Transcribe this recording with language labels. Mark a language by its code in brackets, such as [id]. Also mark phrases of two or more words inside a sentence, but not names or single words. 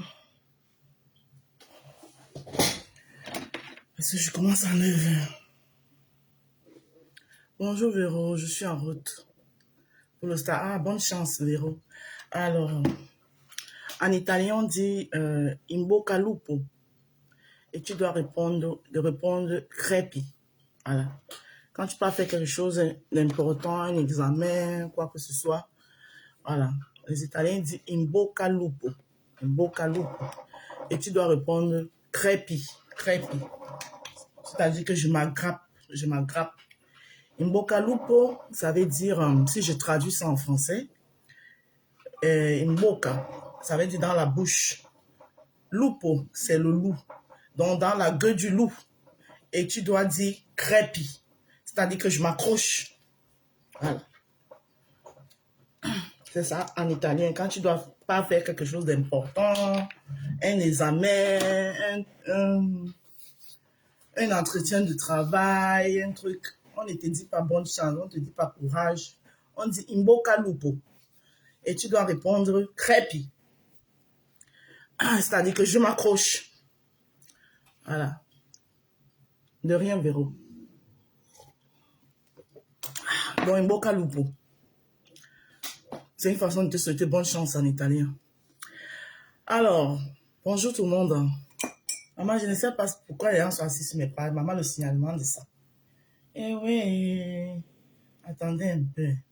[fr] Parce que je commence à 9h. Bonjour Véro, je suis en route. Pour le star. Ah, bonne chance Véro. Alors, en italien, on dit [it] in bocca al lupo. [fr] Et tu dois répondre crepi. Voilà. Quand tu peux faire quelque chose d'important, un examen, quoi que ce soit, voilà. Les Italiens disent [it] in bocca al lupo. In bocca al lupo. [fr] Et tu dois répondre crepi. Crepi. C'est-à-dire que je m'aggrappe. Je m'aggrappe. [it] In bocca al lupo, [fr] ça veut dire, si je traduis ça en français, [it] in bocca, [fr] ça veut dire dans la bouche. Lupo, c'est le loup. Donc, dans la gueule du loup. Et tu dois dire crepi. C'est-à-dire que je m'accroche. Voilà. C'est ça, en italien. Quand tu dois pas faire quelque chose d'important, un examen, un entretien de travail, un truc, on ne te dit pas bonne chance, on ne te dit pas courage. On dit [it] in bocca al lupo. [fr] Et tu dois répondre crepi. C'est-à-dire que je m'accroche. Voilà. De rien, Véro. Bon, [it] in bocca al lupo. [fr] C'est une façon de te souhaiter bonne chance en italien. Alors, bonjour tout le monde. Maman, je ne sais pas pourquoi les gens sont assis sur mes pages. Maman, le signalement de ça. Eh oui, attendez un peu.